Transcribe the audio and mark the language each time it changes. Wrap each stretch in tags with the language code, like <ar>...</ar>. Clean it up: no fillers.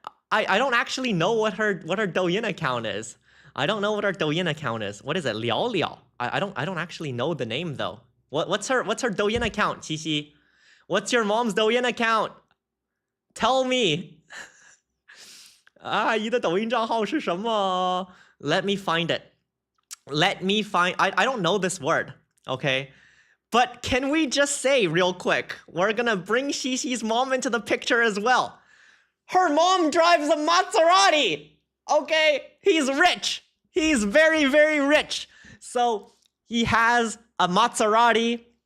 <en>I don't actually know what her Douyin account is. I don't know what her Douyin account is. What is it? Liao Liao. I don't actually know the name though. What's her Douyin account, Xi-Xi? What's your mom's Douyin account? Tell me.</en> <zh>阿姨的抖音账号是什么?</zh> <en>Let me find it. Let me find. I don't know this word. Okay. But can we just say real quick, we're gonna bring Xi-Xi's mom into the picture as well. Her mom drives a Maserati. Okay? He's rich. He's very, very rich. So he has a Maserati.</en>